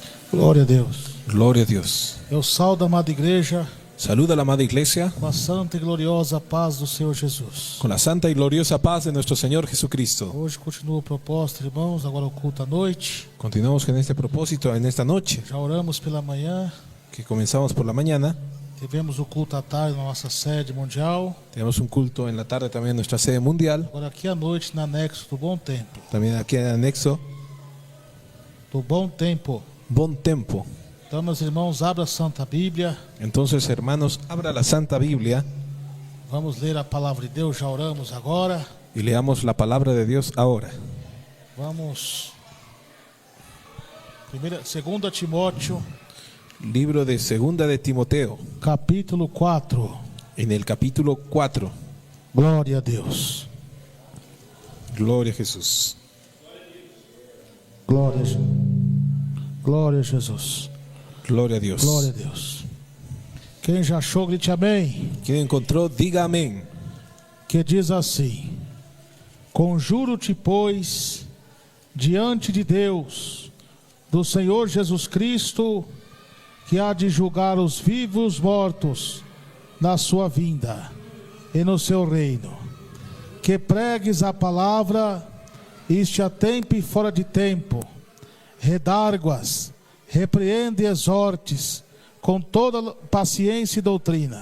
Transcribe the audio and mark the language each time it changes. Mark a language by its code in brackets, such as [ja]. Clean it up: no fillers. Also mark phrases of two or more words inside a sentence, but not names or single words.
[pt] Glória a Deus. [es] Gloria a Dios. [pt] Eu saúdo a amada igreja [es] Saluda a la amada iglesia [pt] com a santa e gloriosa paz do Senhor Jesus. [es] con la santa y gloriosa paz de nuestro Señor Jesucristo. [pt] Hoje continua o propósito, irmãos, agora o culto à noite. [es] Continuamos con este propósito en esta noche, [pt] Já oramos pela manhã, [es] que comenzamos por la mañana. [pt] tivemos o culto à tarde na nossa sede mundial. [es] Tenemos un culto en la tarde también en nuestra sede mundial. [pt] Agora aqui à noite, no anexo do Bom Tempo. [es] También aquí en el anexo, [pt] Do Bom Tempo. [es] Bon Tempo. [pt] Então, meus irmãos, abra a Santa Bíblia. [es] Entonces, hermanos, abra la Santa Biblia [pt] Vamos ler a palavra de Deus. Já oramos agora. [es] y leamos la palabra de Dios ahora. [pt] Vamos. 2 Timóteo, [es] Libro de Segunda de Timoteo, [pt] capítulo 4. [es] en el capítulo 4. [pt] Glória a Deus. [es] Gloria a Jesús. [pt] Glória a Jesus. Glória a Jesus. [es] Gloria a Dios. [pt] Glória a Deus. Quem já achou, grite amém. [es] Quien encontró, diga amén. [pt] Que diz assim: Conjuro-te, pois, diante de Deus, do Senhor Jesus Cristo, que há de julgar os vivos e os mortos na sua vinda e no seu reino, que pregues a palavra, isto a tempo e fora de tempo, redarguas, repreende e exortes com toda paciência e doutrina.